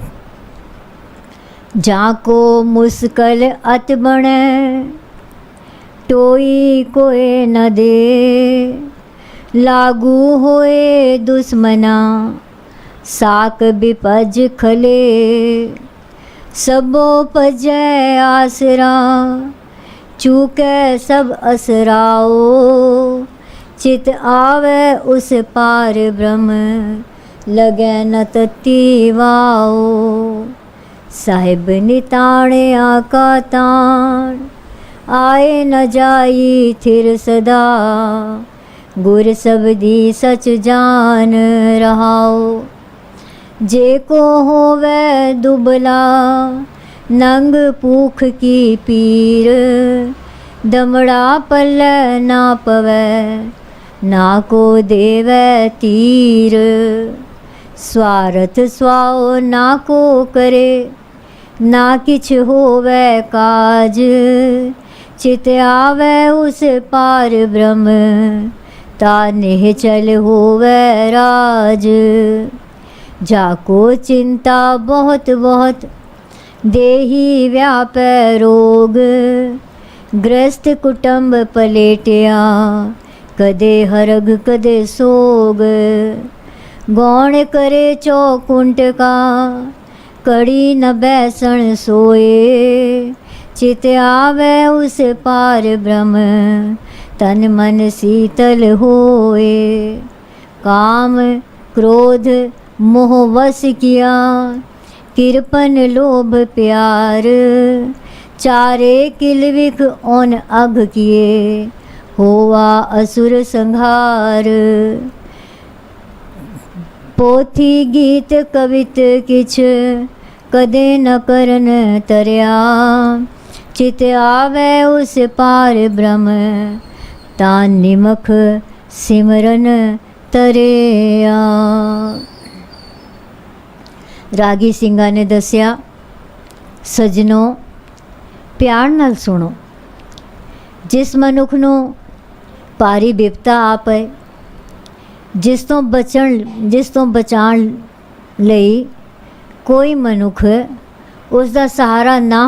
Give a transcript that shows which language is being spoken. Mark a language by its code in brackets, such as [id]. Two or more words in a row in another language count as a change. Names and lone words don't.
[hi] जां को मुसकल अत बणे टोई कोए न दे, लागू होए दुशमना साक बिपज खले, सबो पजै आसरा चूकै सब असराओ, चित आवे उस पार ब्रह्म लगै न तत्ती वाओ। साहिब निताणे आका ताण आए न जाई थिर सदा, गुर सबदी सच जान रहाओ। जे को होवे दुबला नंग भूख की पीर, दमड़ा पल्ले ना पवै ना को देवै तीर। स्वार्थ स्वाओ ना को करे ना किछ होवे काज, चित आवे उस पार ब्रह्म ता निहचल होवे राज। जाको चिंता बहुत बहुत देही व्यापै रोग, ग्रस्त कुटुंब पलेटिया कदे हरग कदे सोग। गौण करे चौकुंट का कड़ी न बैसण सोए, चित आवे उस पार ब्रह्म तन मन शीतल होए। काम क्रोध मोह वश किया किरपन लोभ प्यार, चारे किलविख ओन अघ किए होवा असुर संहार। पोथी गीत कवित किछ कदे न करन तरया, चित आवे उस पार ब्रह्म ता निमख सिमरन तरिया। [pa] रागी ਸਿੰਘਾਂ ਨੇ ਦੱਸਿਆ, ਸਜਣੋ ਪਿਆਰ ਨਾਲ ਸੁਣੋ। ਜਿਸ ਮਨੁੱਖ ਨੂੰ ਭਾਰੀ ਬਿਪਤਾ ਆ ਪਏ, ਜਿਸ ਤੋਂ ਬਚਾਉਣ ਲਈ ਕੋਈ ਮਨੁੱਖ ਉਸ ਦਾ ਸਹਾਰਾ ਨਾ